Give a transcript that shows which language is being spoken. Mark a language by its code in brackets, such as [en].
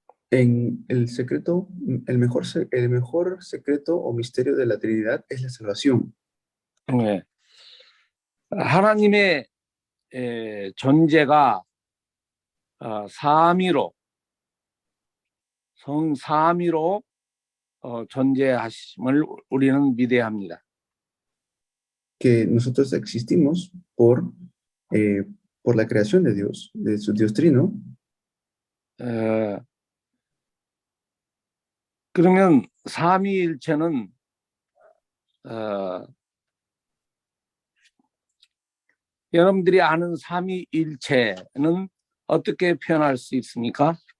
[es] En el secreto, el mejor secreto o misterio de la Trinidad es la salvación. [ko] 네. 하나님의 존재가 삼위로 성삼위로 존재하심을 우리는 믿어야 합니다. [es] Que nosotros existimos por la creación de Dios, de su Dios Trino. [ko] 그러면 삼위일체는 여러분들이 아는 삼위일체는 어떻게 표현할 수 있습니까?